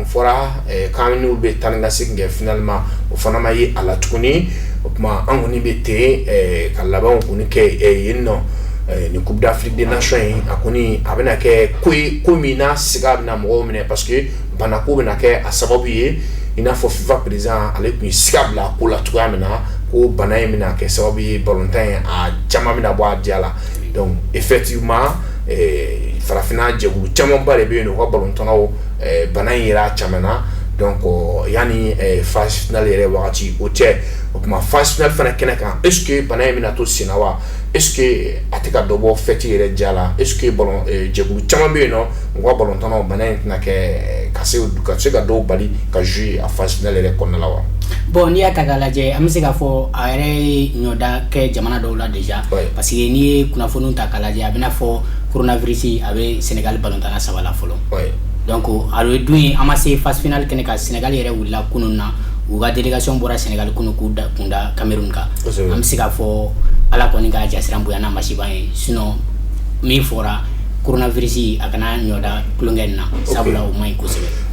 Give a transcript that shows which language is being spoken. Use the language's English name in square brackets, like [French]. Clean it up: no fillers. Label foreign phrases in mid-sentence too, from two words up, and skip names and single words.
[Bambara] fɔra k'an n'olu bɛ taa ni ka segin kɛ finalement o fana ma ye a la tuguni o tuma an kɔni bɛ ten ka labɛnw kɔni kɛ yen nɔ ni Coupe d'Afrique des Nations a kɔni a bɛna kɛ ko min na siga bɛna mɔgɔw minɛ [French] parce que [Bambara] banako bɛna kɛ a sababu ye i n'a fɔ FIFA président ale tun ye siga bila ko la cogoya min na ko bana in bɛna kɛ sababu ye ballon-tan ye a caman bɛna bɔ a diya la [French] donc effectivement [Bambara] farafina jɛkulu camanba de bɛ yen nɔ u ka ballon-tannaw bana in yera a caman na donc yani [French] phase finale [Bambara] yɛrɛ wagati o cɛ o kuma [French] phase finale [Bambara] fana kɛnɛ kan [French] est ce que [Bambara] bana in bɛna to sen na wa [French] est ce que [Bambara] a tɛ ka dɔ bɔ fête yɛrɛ diya la [French] est ce que [Bambara] jɛkulu caman bɛ yen nɔ u ka ballon-tannaw bana in tɛna kɛ ka se ka dɔw bali ka jouer a [French] phase finale [Bambara] yɛrɛ kɔnɔna la wa. Bon n'i y'a ta k'a lajɛ an bɛ se k'a fɔ a yɛrɛ ye ɲɔda kɛ jamana dɔw la déjà [French] parce que [Bambara] n'i ye kunnafoniw ta k'a lajɛ a bɛna fɔ coronavirus a bɛ Sénégal ballon-tanna 3 la fɔlɔ donc a ye dun ye an ma se [French] phase finale [Bambara] kɛnɛ kan Sénégal yɛrɛ wulila kunun na u ka délégation bɔra Sénégal kunun k'u kunda Cameroun kan an bɛ se k'a fɔ ala kɔni ka jasira bonya n'a masiba ye sinon min fɔra coronavirus a kana ɲɔda tulonkɛ na sabula o man ɲi kosɛbɛ.